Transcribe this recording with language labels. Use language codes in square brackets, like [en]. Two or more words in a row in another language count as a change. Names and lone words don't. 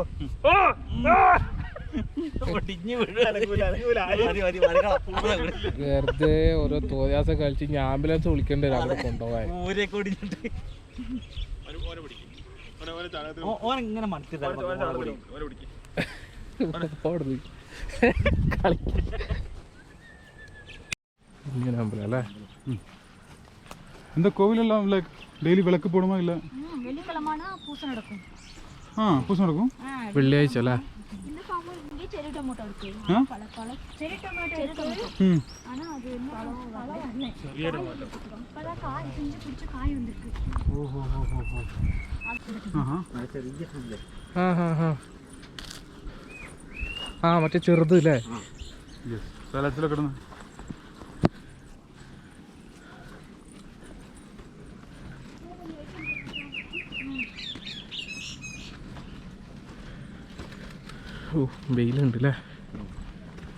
[ml] വെറുതെ ഓരോ തോന്നിയാസം കളിച്ച് ഞാൻ ആംബുലൻസ് വിളിക്കേണ്ടി വരും അവിടെ കൊണ്ടുപോകാൻ. ഇങ്ങനെ മണത്തി ഇങ്ങനെ അമ്പലം അല്ലേ. [ta] இந்த கோவிலெல்லாம் [en] like daily [ta] விளக்கு போடுமா இல்லை? வெள்ளிக்கிழமைனா பூசை நடக்கும். பூசை நடக்கும் [ml] വെള്ളിയാഴ്ച അല്ലേ. [ta] இந்த ஃபார்ம் இங்கே [en] cherry tomato [ta] இருக்கு. பல [en] cherry tomato [ta] இருக்கு. ஆனா அது பழம் வரல. [en] cherry tomato [ta] இப்பதான் காய் செஞ்சு பிடிச்ச காய் வந்திருக்கு. ஓஹோ [ml] ആ മറ്റേ ചെറുത് അല്ലേ. സ്ഥലത്തിലൊക്കെ ഇടുന്ന ഓ വെയിലുണ്ട് അല്ലേ.